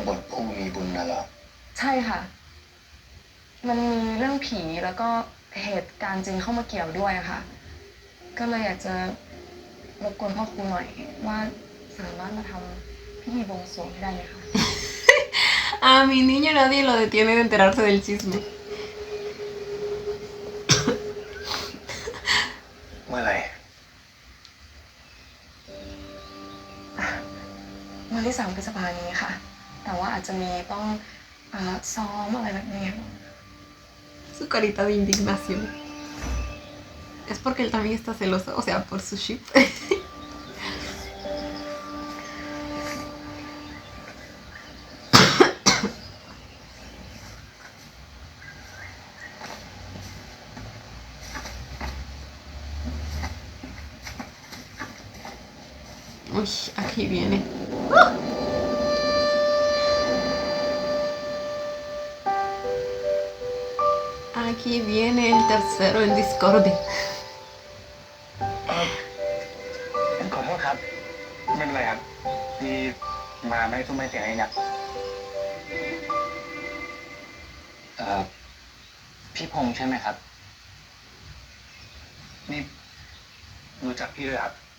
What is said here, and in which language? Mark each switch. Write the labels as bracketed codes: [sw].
[th] บฏผู้มีบุญน่ะเหรอ ใช่ค่ะ มันมีเรื่องผีแล้วก็เหตุการณ์จริงเข้ามาเกี่ยวด้วยอะค่ะ ก็เลยอยากจะรบกวนพ่อครูหน่อยว่าส สามารถมาทำพิธีบวงสรวงให้ได้ไหมคะ [es] A mi niño nadie lo detiene de enterarse del chisme. [th] เมื่อไหร่ วันที่3 พฤษภาคมนี้ค่ะ แต่ว่าอาจจะมีต้องซ้อมอะไรแบบนี้ [es] Su carita de indignación. Es porque él también está celoso, o sea, por su ship. Uy, aquí viene. Aquí viene el tercero en discordia. [th] ขอโทษครับ ไม่เป็นไรครับที่มาไม่ทุ่มไม่เสียงเองนะ พี่พงษ์ใช่ไหมครับ นี่รู้จักพี่ด้วยครับ